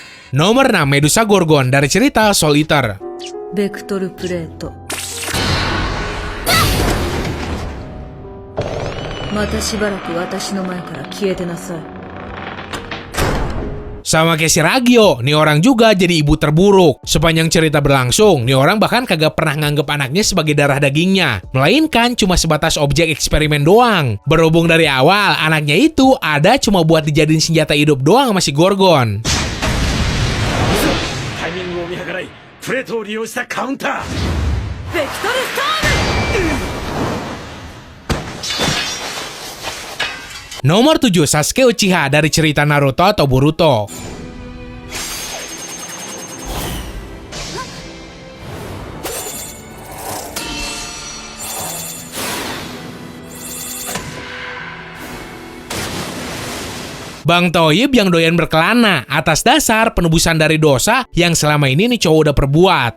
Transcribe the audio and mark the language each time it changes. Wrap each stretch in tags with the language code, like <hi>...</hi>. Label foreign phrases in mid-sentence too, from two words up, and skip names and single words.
<id>Nomor 6, Medusa Gorgon dari cerita Soul Eater.</id> <ja>ベクトルプレートまたしばらく私の前から消えてなさい</ja> <id>Sama kayak si Ragyo, nih orang juga jadi ibu terburuk. Sepanjang cerita berlangsung, nih orang bahkan kagak pernah nganggep anaknya sebagai darah dagingnya, melainkan cuma sebatas objek eksperimen doang. Berhubung dari awal, anaknya itu ada cuma buat dijadiin senjata hidup doang sama si Gorgon.</id> <ja>タイミングを見計らいプレートを利用したカウンターベクトルストーム</ja> <id>Nomor 7, Sasuke Uchiha dari cerita Naruto atau Boruto. Bang Toyib yang doyan berkelana atas dasar penebusan dari dosa yang selama ini nih cowok udah perbuat.</id>